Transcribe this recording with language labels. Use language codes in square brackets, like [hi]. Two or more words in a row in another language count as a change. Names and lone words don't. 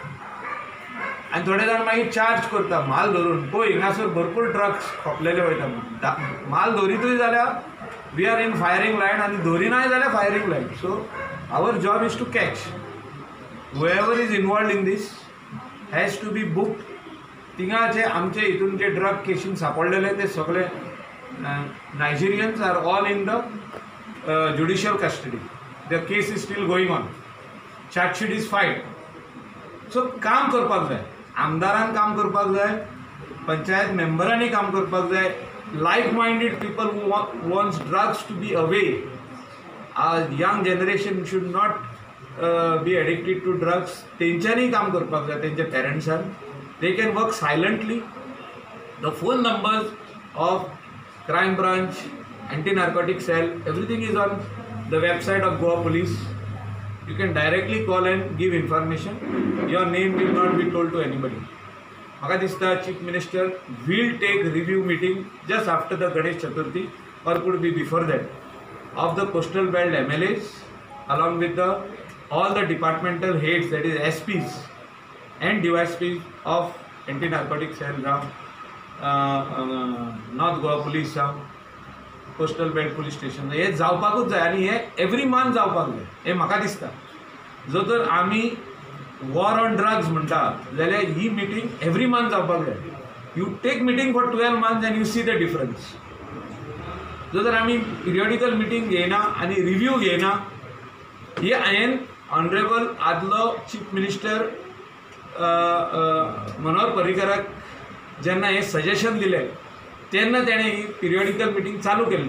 [kok] आनी थोडे जाण मागीर चार्ज करता माल धरून पळय हिंगासर भरपूर ड्रग्स खोपलेले वयता. माल धरितूय जाल्यार [en] we are in firing line [kok] आनी धरिनाय जाल्यार [en] firing line. सो our job is to catch whoever is involved in this has to be booked. [kok] थिंगाचे आमचे हितून जे ड्रग केसीन सापडलेले ते सगळे नायजेरियन्स [en] are all in the judicial custody. the case is still going on. chargesheet is filed. [kok] सो काम करपाक जाय. आमदारान काम करपाक जाय. पंचायत मेंबरांनी काम करपाक जाय. [en] like minded people who wants drugs to be away. young generation should not be addicted to drugs. [kok] तेंच्यांनी काम करपाक जाय. तेंच्या पेरेंट्सान [en] they can work silently. The phone numbers of crime branch, anti-narcotic cell, everything is on the website of Goa Police. You can directly call and give information. Your name will not be told to anybody. [kok] म्हाका दिसता [en] chief minister will take review meeting just after the Ganesh Chaturthi or could be before that of the coastal belt MLAs along with all the departmental heads, that is SPs and DYSPs of anti-narcotic cell North Goa Police coastal belt police station. [kok] हे जावपाकूच जाय आनी हे [en] every month [kok] जावपाक जाय. हे म्हाका दिसता जो तर आमी [en] war on drugs [kok] म्हणटा जाल्यार ही [en] meeting every month [kok] जावपाक जाय. [en] you take meeting for 12 months and you see the difference. [kok] जो जर आम्ही [en] periodical meeting [kok] घेयना आनी रिव्यू घेयना हे हांवें ऑनरेबल आदलो [en] chief minister [kok] मनोहर पर्रीकराक जेन्ना हे सजेशन दिलें तेन्ना तेणें ही [en] periodical meeting [kok] चालू केल्ली.